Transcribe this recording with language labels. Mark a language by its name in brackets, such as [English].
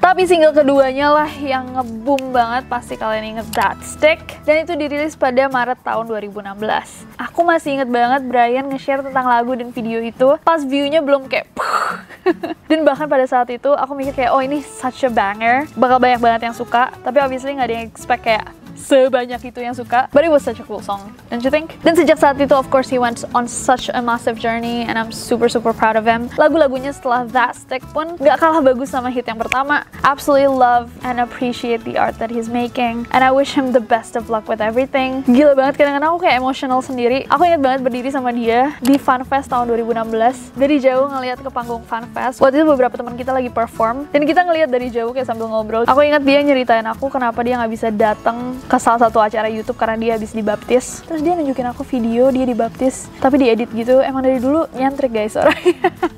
[Indonesian] Tapi single keduanya lah yang nge-boom banget, pasti kalian inget That Stick, dan itu dirilis pada Maret tahun 2016. Aku masih inget banget Brian nge-share tentang lagu dan video itu pas view-nya belum kayak dan bahkan pada saat itu aku mikir kayak, oh ini [English] such a banger, [Indonesian] bakal banyak banget yang suka. Tapi obviously nggak ada yang expect kayak sebanyak itu yang suka. [English] But it was such a cool song, don't you think? [Indonesian] Dan sejak saat itu, [English] of course, he went on such a massive journey and I'm super proud of him. [Indonesian] Lagu-lagunya setelah That Stick pun nggak kalah bagus sama hit yang pertama. [English] Absolutely love and appreciate the art that he's making. And I wish him the best of luck with everything. [Indonesian] Gila banget, kadang-kadang aku kayak emotional sendiri. Aku ingat banget berdiri sama dia di Funfest tahun 2016. Dari jauh ngeliat ke panggung Funfest. Waktu itu beberapa teman kita lagi perform dan kita ngeliat dari jauh kayak sambil ngobrol. Aku ingat dia nyeritain aku kenapa dia nggak bisa datang ke salah satu acara YouTube karena dia habis dibaptis. Terus dia nunjukin aku video dia dibaptis, tapi diedit gitu. Emang dari dulu nyantrik guys orangnya.